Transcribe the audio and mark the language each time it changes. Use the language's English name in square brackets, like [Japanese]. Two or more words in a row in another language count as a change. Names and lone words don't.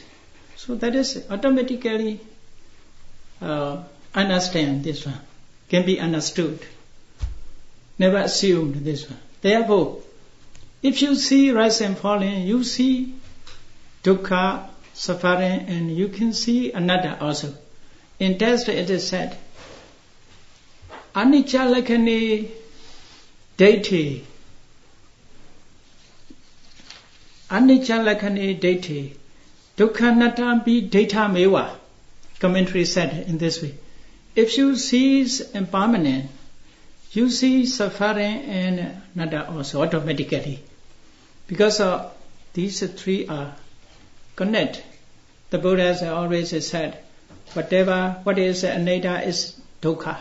[English] So that is automatically understand this one. Can be understood. Never assumed this one. Therefore, if you see rise and falling, you see dukkha, suffering, and you can see anatta also. In text it is said, [Pali] anicca lakkhane daithi, anicca lakkhane daithi, dukkha natampi daitha meva. [English] Commentary said in this way. If you see impermanent, you see suffering and anatta also automatically. Because these three are connect. The Buddha has always said, what is anatta is dukkha.